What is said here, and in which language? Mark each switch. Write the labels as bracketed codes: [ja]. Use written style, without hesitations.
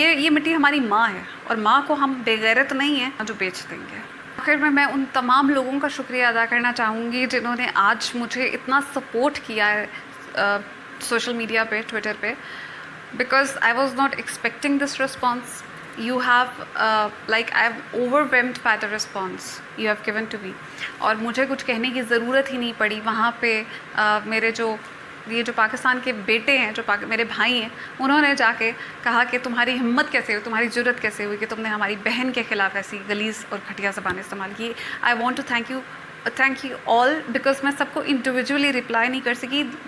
[ur] یہ مٹی ہماری ماں ہے, اور ماں کو ہم بے غیرت نہیں ہیں جو بیچ دیں گے. آخر میں ان تمام لوگوں کا شکریہ ادا کرنا چاہوں گی جنہوں نے آج مجھے اتنا سپورٹ کیا ہے سوشل میڈیا پہ, ٹویٹر پہ, [en] Because I was not expecting this response. You have like I'm overwhelmed by the response you have given to me. [ur] اور مجھے کچھ کہنے کی ضرورت ہی نہیں پڑی. وہاں پہ میرے یہ جو پاکستان کے بیٹے ہیں, جو میرے بھائی ہیں, انہوں نے جا کے کہا کہ تمہاری ہمت کیسے ہوئی, تمہاری جرت کیسے ہوئی کہ تم نے ہماری بہن کے خلاف ایسی غلیظ اور گھٹیا زبانیں استعمال کی. [en] I want to thank you all, [ur] because میں سب کو انڈیویجولی رپلائی نہیں کر سکی.